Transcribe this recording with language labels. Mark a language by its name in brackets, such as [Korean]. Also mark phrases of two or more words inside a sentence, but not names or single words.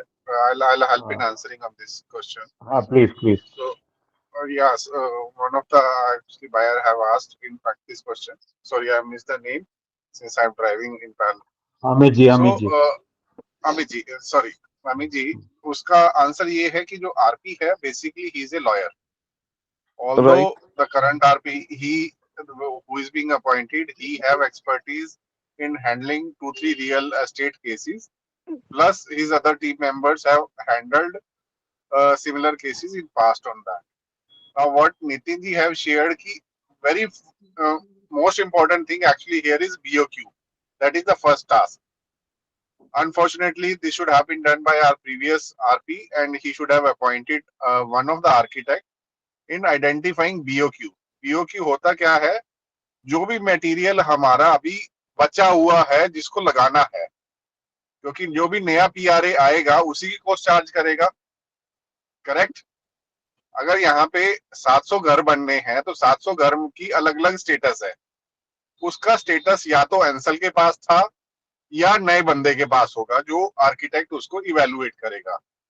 [English] I'll help in answering of this question. [Hindi] हाँ please. [English] So, yes, one of the actually buyer have asked in fact this question. Sorry, I missed the name since I'm driving in parallel. Amit ji. Amit ji, sorry, Amit ji, [Hindi] उसका आंसर ये है कि जो आरपी है [English] basically he is a lawyer. Although the current RP, who is being appointed, he have expertise in handling 2-3 real estate cases. Plus, his other team members have handled similar cases in past on that. Now, what Nitin ji have shared, ki very most important thing actually here is BOQ. That is the first task. Unfortunately, this should have been done by our previous RP, and he should have appointed one of the architect in identifying BOQ. [Hindi] BOQ होता क्या है? जो भी मटेरियल हमारा अभी बचा हुआ है जिसको लगाना है, क्योंकि जो भी नया पीआरए आएगा उसी की [English] cost charge [Hindi] करेगा, करेक्ट। अगर यहाँ पे 700 घर बनने हैं तो 700 घर की अलग अलग स्टेटस है, उसका स्टेटस या तो एंसल के पास था या नए बंदे के पास होगा जो आर्किटेक्ट उसको इवेलुएट करेगा।